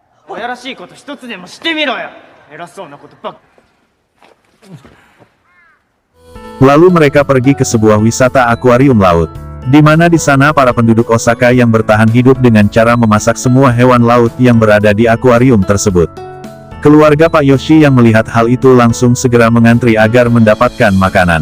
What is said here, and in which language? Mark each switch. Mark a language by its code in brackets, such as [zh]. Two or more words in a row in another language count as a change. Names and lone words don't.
[ja] 親らしいこと一つでもしてみろよ。偉そうなことばっか。 [id] Lalu mereka pergi ke sebuah wisata akuarium laut. Di mana di sana para penduduk Osaka yang bertahan hidup dengan cara memasak semua hewan laut yang berada di akuarium tersebut. Keluarga Pak Yoshi yang melihat hal itu langsung segera mengantri agar mendapatkan makanan.